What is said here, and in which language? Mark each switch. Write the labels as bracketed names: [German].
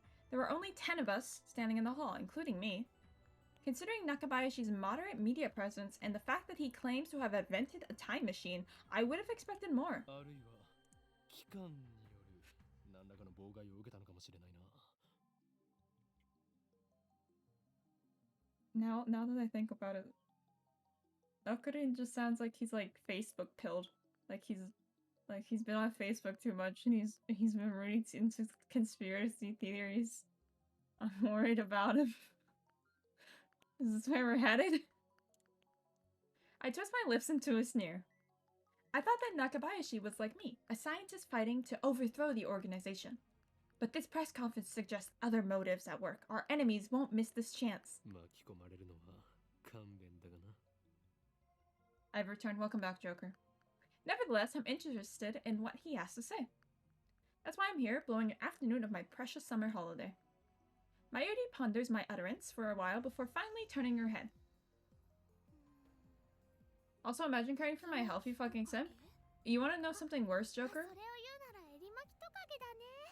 [English] There were only 10 of us standing in the hall, including me. Considering Nakabayashi's moderate media presence and the fact that he claims to have invented a time machine, I would have expected more. [Japanese] あるいは機関による何らかの妨害を受けたのかもしれないな。 [English] Now that I think about it, Okurin just sounds like he's like Facebook pilled. Like he's been on Facebook too much and he's been reading into conspiracy theories. I'm worried about him. Is this where we're headed? I twist my lips into a sneer. I thought that Nakabayashi was like me, a scientist fighting to overthrow the organization. But this press conference suggests other motives at work. Our enemies won't miss this chance. [Japanese] 巻き込まれるのは勘弁だがな。 [English] I've returned. Welcome back, Joker. Nevertheless, I'm interested in what he has to say. That's why I'm here, blowing an afternoon of my precious summer holiday. Mayuri ponders my utterance for a while before finally turning her head. Also, imagine caring for my health, you fucking simp. You want to know something worse, Joker? [Japanese] それを言うならエリマキトカゲだね。